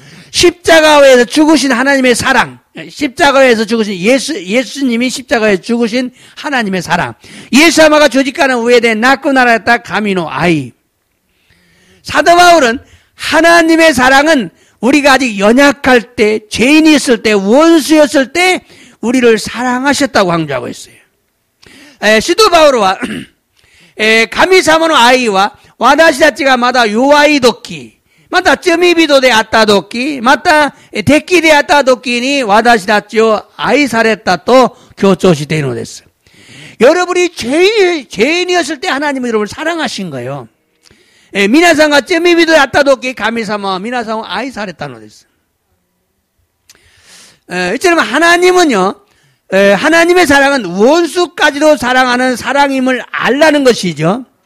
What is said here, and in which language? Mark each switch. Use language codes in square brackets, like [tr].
[ko] 십자가에서 죽으신 하나님의 사랑, 십자가에서 죽으신 예수님이 십자가에 죽으신 하나님의 사랑, 예수님가 주직가는 후에 내 낳고 날았다 [ja] 가미노 아이. [ko] 사도 바울은 하나님의 사랑은 우리가 아직 연약할 때, 죄인이 있을 때, 원수였을 때 우리를 사랑하셨다고 강조하고 있어요. 시도 바울은 [ja] 神様の愛は私たちがまだ弱い時、また罪人であった時、また敵であった時に私たちを愛されたと強調しているのです. [ko] 여러분이 죄인이었을 때 하나님은 여러분을 사랑하신 거예요. [ja] 皆さんが罪人であった時、神様は皆さんを愛されたのです. [ko] 이처럼 하나님은요, 하나님의 사랑은 원수까지도 사랑하는 사랑임을 알라는 것이죠.